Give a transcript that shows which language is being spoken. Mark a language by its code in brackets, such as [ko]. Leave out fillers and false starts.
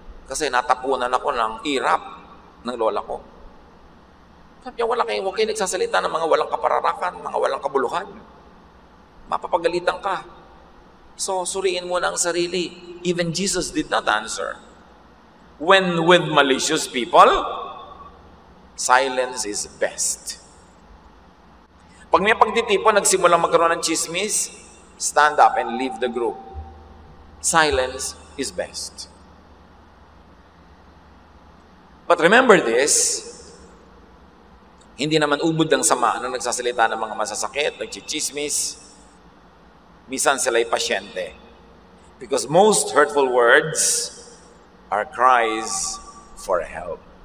[tl] Kasi natapunan ako ng irap ng lola ko. Sabi niya, huwag kayo nagsasalita ng mga walang kapararakan, mga walang kabuluhan. Mapapagalitan ka. So, suriin mo na ang sarili. [en] Even Jesus did not answer. When with malicious people, silence is best. [tl] Pag may pagtitipon, nagsimulang magkaroon ng chismis, [en] stand up and leave the group. Silence is best. But remember this, [tl] hindi naman ubod ng sama nang nagsasalita ng mga masasakit, nagchichismis. Minsan sila'y pasyente. [en] Because most hurtful words are cries for help.